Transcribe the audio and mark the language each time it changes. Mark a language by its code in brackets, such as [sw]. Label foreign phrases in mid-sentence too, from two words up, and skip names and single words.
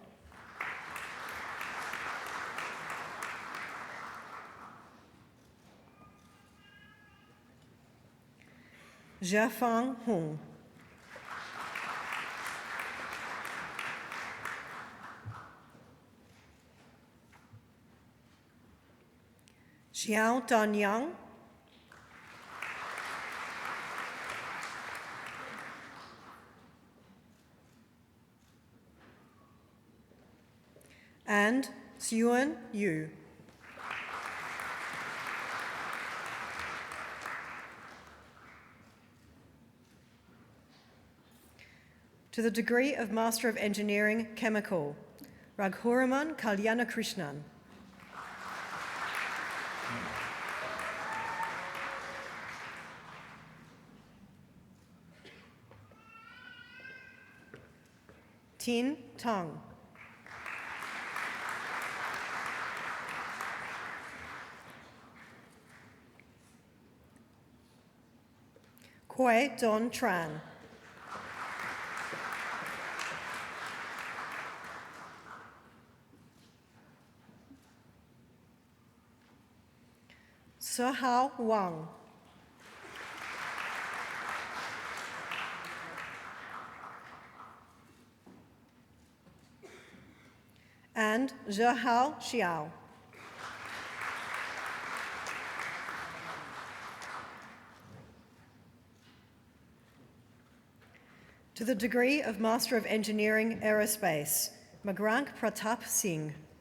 [en] Jiafang Hong. Xiao Danyang. And Xuan Yu. To the degree of Master of Engineering, Chemical, Raghuraman Kalyanakrishnan. Tin Tang. Kwe Don Tran. Sehao Wang. And Zhehao Xiao. To the degree of Master of Engineering, Aerospace, Magrank Pratap Singh.